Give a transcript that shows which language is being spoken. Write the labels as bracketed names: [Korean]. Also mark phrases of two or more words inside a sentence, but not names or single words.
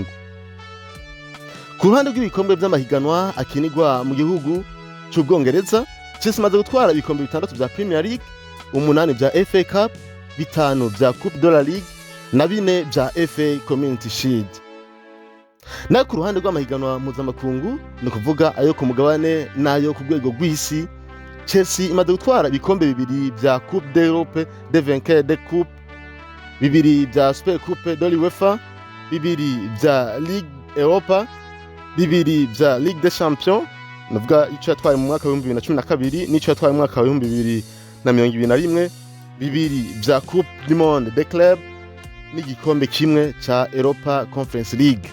[Rundi] Ku ruhande rw'ibikombe by'amahiganwa akinirwa mu gihugu cy'Ubwongereza, Chelsea imaze gutwara ibikombe 6 bya Premier League, 8 bya FA Cup, 5 bya Coupe de la Ligue na 4 bya FA Community Shield. Na ku ruhande rw'amahiganwa mpuzamakungu, ni kuvuga ayo ku mugabane n'ayo ku rwego rw'isi, Chelsea imaze gutwara ibikombe 2 bya Coupe d'Europe de Vainqueurs de Coupe, 2 bya Super Coupe de l'UEFA, 2 bya Ligue Europa, 2 bya Ligue des Champions, nuvuga ico yatwaye mu mwaka wa 2012 n'ico yatwaye mu mwaka wa 2021, bibiri vya Coupe du Monde des Clubs n'igikombe kimwe ca Europa Conference League.